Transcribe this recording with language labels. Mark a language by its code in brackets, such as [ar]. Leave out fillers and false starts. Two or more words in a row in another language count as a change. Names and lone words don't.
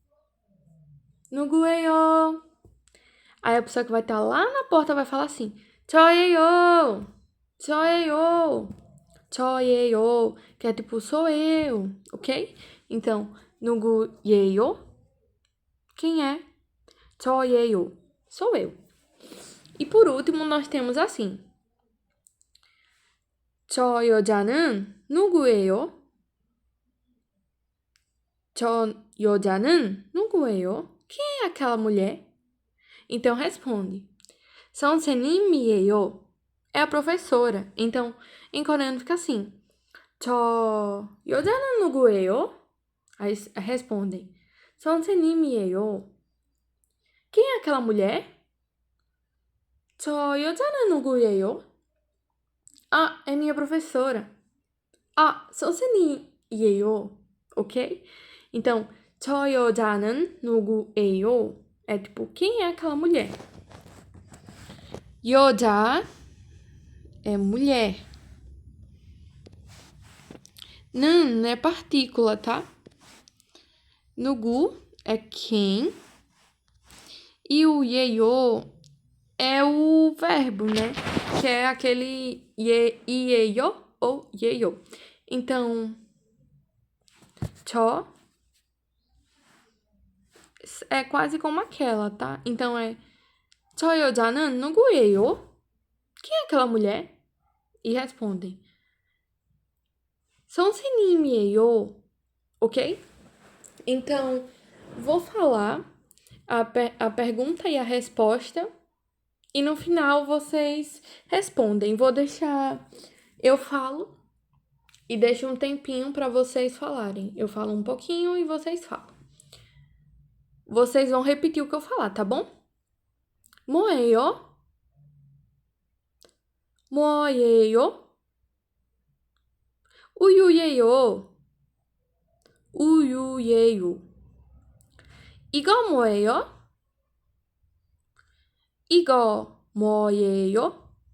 [ko] 누구예요? [pt] Aí a pessoa que vai estar lá na porta vai falar assim, [ko] 저예요, 저예요, 저예요, [pt] que é tipo, sou eu, ok? Então, 누구예요? Quem é? 저예요, sou eu. E por último, nós temos assim, [ko] 저 여자는 누구예요? 저 여자는 누구예요? [pt] Quem é aquela mulher? Então responde. 선생님이에요. É a professora. Então, em coreano fica assim. [ko] 저 여자는 누구예요? [pt] Aí respondem. 선생님이에요. Quem é aquela mulher? [ko] 저 여자는 누구예요? [pt] Ah, é minha professora. Ah, 선생님이에요. Ok? [ko] Então, 저 여자는 누구예요? [pt] É tipo, quem é aquela mulher? 여자 é mulher. 는 é partícula, tá? 누구 é quem. E o 예요 é o verbo, né? Que é aquele 예요 ou 예요. Então, 저 é quase como aquela, tá? [ko] Então é 저 여자는 누구예요? [pt] Quem é aquela mulher? E respondem 선생님이에요. Ok? Então, vou falar a pergunta e a resposta e no final vocês respondem. Vou deixar... Eu falo e deixo um tempinho para vocês falarem. Eu falo um pouquinho e vocês falam. Vocês vão repetir o que eu falar, tá bom? [ko] 뭐예요? 뭐예요? 우유예요. 우유예요. 이거 뭐예요? 이거 뭐예요?